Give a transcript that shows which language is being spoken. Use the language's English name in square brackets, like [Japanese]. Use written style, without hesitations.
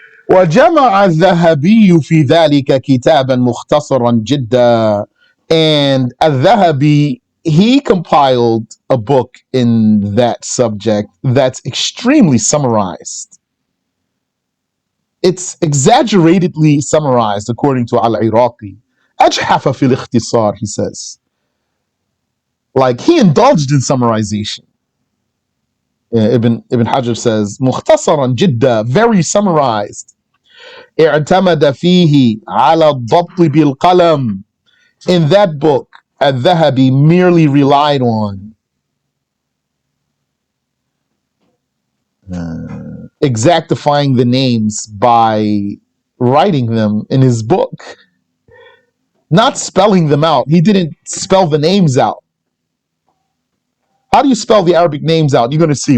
[Arabic] وجمع الذهبي في ذلك كتابا مختصرا جدا, [English] and الذهبي, he compiled a book in that subject that's extremely summarized. It's exaggeratedly summarized according to Al-Iraqi. [Arabic] أجحف في الاختصار, [English] he says. Like, he indulged in summarization. Ibn Hajar says, [Arabic] مختصرا جدا, [English] very summarized. [Arabic] اعتمد فيه على الضبط بالقلم. [English] In that book, Al-Dhahabi merely relied on exactifying the names by writing them in his book, not spelling them out. He didn't spell the names out. How do you spell the Arabic names out? You're going to see.